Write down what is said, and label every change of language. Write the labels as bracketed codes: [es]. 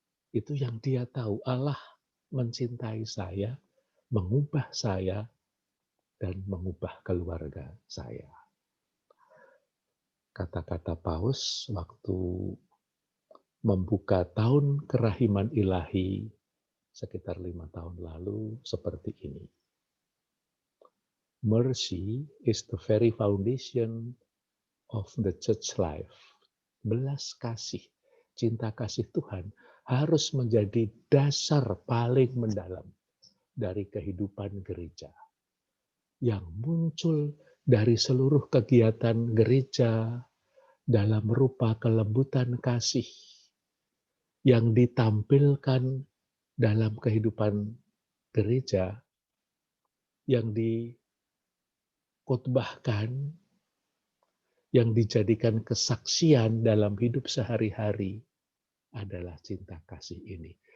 [id] Itu yang dia tahu, Allah mencintai saya, mengubah saya, dan mengubah keluarga saya. Kata-kata Paus waktu membuka tahun kerahiman ilahi sekitar 5 tahun lalu seperti ini. [en] Mercy is the very foundation of the church life. [id] Belas kasih, cinta kasih Tuhan harus menjadi dasar paling mendalam dari kehidupan gereja. Yang muncul dari seluruh kegiatan gereja dalam rupa kelembutan kasih yang ditampilkan dalam kehidupan gereja, yang dikotbahkan, yang dijadikan kesaksian dalam hidup sehari-hari adalah cinta kasih ini.